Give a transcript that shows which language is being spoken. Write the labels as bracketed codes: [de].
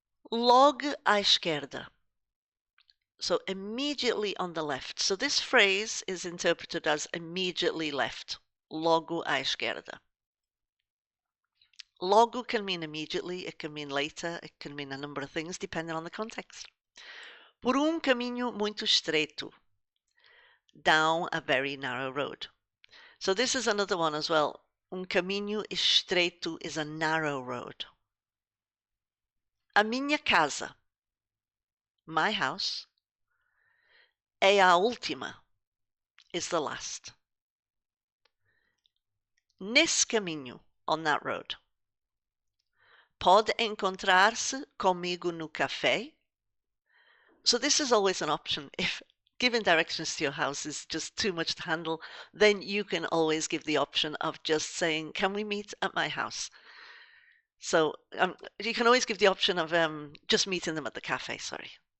[pt] Logo à esquerda. [en] So immediately on the left. So this phrase is interpreted as immediately left. [pt] Logo à esquerda. [en] Logo can mean immediately, it can mean later, it can mean a number of things depending on the context. [pt] Por caminho muito estreito. [en] Down a very narrow road. So this is another one as well. [pt] Caminho estreito [en] is a narrow road. [pt] A minha casa. [en] My house. [pt] É a última. [en] Is the last. [pt] Nesse caminho. [en] On that road. [pt] Pode encontrar-se comigo no café. [en] So this is always an option. If giving directions to your house is just too much to handle, then you can always give the option of just saying, can we meet at my house? So you can always give the option of just meeting them at the cafe, sorry.